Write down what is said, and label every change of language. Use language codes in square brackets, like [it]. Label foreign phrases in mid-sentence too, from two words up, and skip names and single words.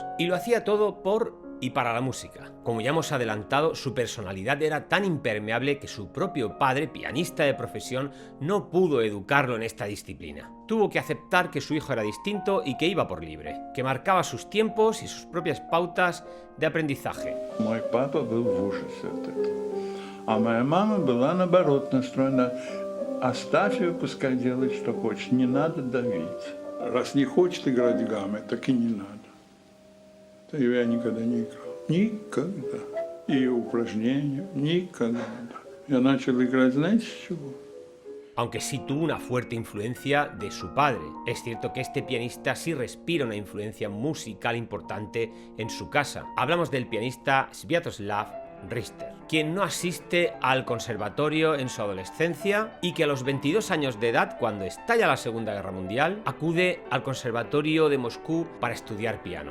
[es] Y lo hacía todo por y para la música. Como ya hemos adelantado, su personalidad era tan impermeable que su propio padre, pianista de profesión, no pudo educarlo en esta disciplina. Tuvo que aceptar que su hijo era distinto y que iba por libre, que marcaba sus tiempos y sus propias pautas de aprendizaje. [ru] Мой папа был в ужасе от этого. А моя мама была наоборот настроена: оставь ее, пускай делает, что хочет, не надо давить. Раз не хочет играть гаммы, так и не надо. Я никогда не играл. Никогда. И упражнения никогда. Я начал играть, знаете, с чего? [es] Aunque sí tuvo una fuerte influencia de su padre. Es cierto que este pianista sí respira una influencia musical importante en su casa. Hablamos del pianista Sviatoslav Richter, quien no asiste al conservatorio en su adolescencia y que a los 22 años de edad, cuando estalla la Segunda Guerra Mundial, acude al conservatorio de Moscú para estudiar piano.